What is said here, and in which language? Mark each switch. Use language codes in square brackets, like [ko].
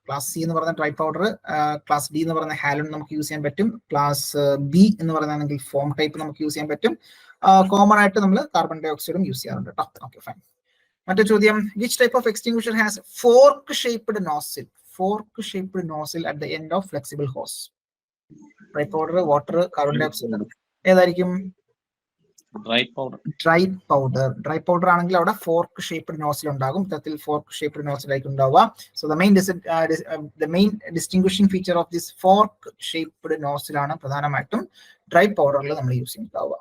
[ml] Class C എന്ന് പറയുന്ന dry powder, class D എന്ന് പറയുന്ന ഹാലോൺ നമുക്ക് യൂസ് ചെയ്യാൻ പറ്റും. ക്ലാസ് ബി എന്ന് പറയുന്നതാണെങ്കിൽ ഫോം ടൈപ്പ് നമുക്ക് യൂസ് ചെയ്യാൻ പറ്റും. കോമൺ ആയിട്ട് നമ്മൾ കാർബൺ ഡൈ ഓക്സൈഡും യൂസ് ചെയ്യാറുണ്ട് കേട്ടോ. Okay, fine. മറ്റു ചോദ്യം. [en] Which type of extinguisher has fork shaped nozzle at the end of flexible hose? [ml] Dry powder, water, carbon dye oxide, ഏതായിരിക്കും? ഡ്രൈ പൗഡർ ആണെങ്കിൽ അവിടെ ഫോർക്ക് ഷേപ്ഡ് നോസിൽ ഉണ്ടാകും. ഇത്തരത്തിൽ ഫോർക്ക് ഷേപ്ഡ് നോസിൽ ആയിരിക്കും ഉണ്ടാവുക. [en] so the main distinguishing feature of this fork shaped nozzle [ml] ആണ് പ്രധാനമായിട്ടും dry പൗഡറിൽ നമ്മൾ യൂസ് ചെയ്യുന്നുണ്ടാവുക.